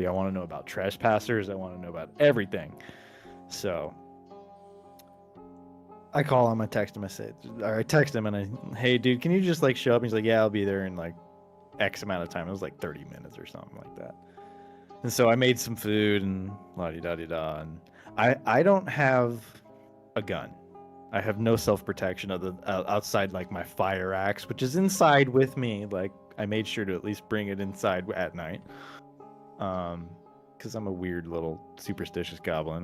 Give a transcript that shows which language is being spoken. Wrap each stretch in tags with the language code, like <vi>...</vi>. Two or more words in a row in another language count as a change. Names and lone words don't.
<en>I want to know about trespassers. I want to know about everything. So I call him, I text him, I text him and hey dude, can you just like show up? And he's like, yeah, I'll be there in like X amount of time. It was like 30 minutes or something like that. And so I made some food and la-di-da-di-da. And I don't have a gun. I have no self-protection other outside like my fire axe, which is inside with me. Like I made sure to at least bring it inside at night. Because I'm a weird little superstitious goblin.</en>